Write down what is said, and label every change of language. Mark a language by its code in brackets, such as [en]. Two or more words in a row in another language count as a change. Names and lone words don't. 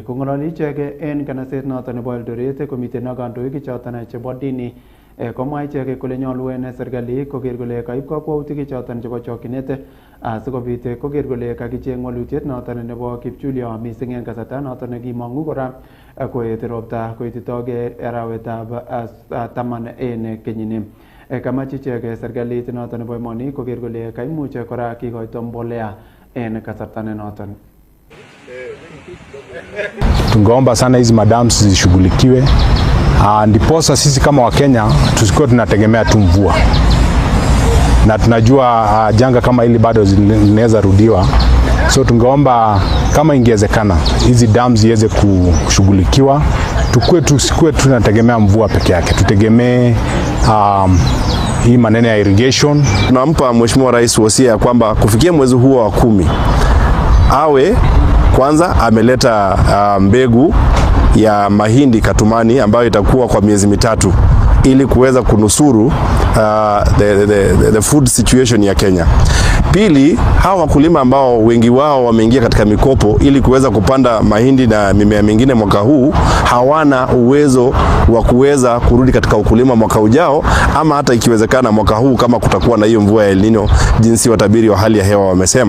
[kln] Kong'ololi ichek en kanaset noton nebo Eldoret komiten ak kandoik choton chebo dini komwa ichek kole nyolu en serikali koker kole kaib kakwautik choton chebo chokyinet asikobit koker kole kakicheng walutiet noton nebo kipchulyo mising en kasarta noton nekimong'u kora koet ropta koititoge arawetab taman en kenyini. Kamach ichek serikalit noton nebo emoni koker kole kaimuch kora kikoito mbolea en kasarta nenoton. [sw] Tungeomba sana hizi madams zishughulikiwe, ndiposa sisi kama Wakenya tusikuwe tunategemea tu mvua, na tunajua janga kama hili bado linaweza rudiwa. So tungeomba kama ingewezekana hizi dams ziweze kushughulikiwa, tusikuwe tunategemea mvua peke yake, tutegemee hii maneno ya irrigation. Tunampa Mheshimiwa Rais wosia ya kwamba kufikia mwezi huo wa 10 awe kwanza ameleta mbegu ya mahindi katumani ambayo itakuwa kwa miezi 3 ili kuweza kunusuru [en] the food situation [sw] ya Kenya. Pili, hawa wakulima ambao wengi wao wameingia katika mikopo ili kuweza kupanda mahindi na mimea mingine mwaka huu, hawana uwezo wa kuweza kurudi katika ukulima mwaka ujao, ama hata ikiwezekana mwaka huu kama kutakuwa na hiyo mvua ya El Nino jinsi watabiri wa hali ya hewa wamesema.